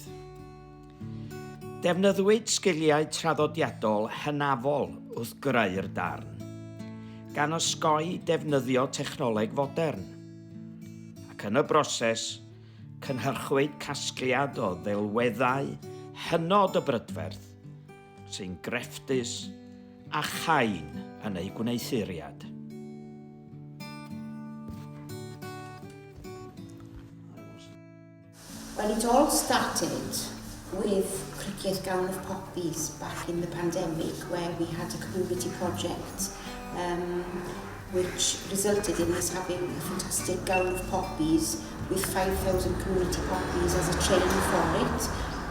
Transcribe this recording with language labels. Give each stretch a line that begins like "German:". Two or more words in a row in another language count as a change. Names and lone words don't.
Welsh: Defnyddiwyd sgiliau traddodiadol hynafol wrth greu'r darn, gan osgoi defnyddio technoleg fodern, ac yn y broses cynhyrchwyd casgliad o ddelweddau hynod o brydferth sy'n grefftus a chain yn ei gwneithuriad.
English: Well, it all started with Criccieth Gown of Poppies back in the pandemic, where we had a community project which resulted in us having a fantastic gown of poppies with 5,000 community poppies as a chain for it.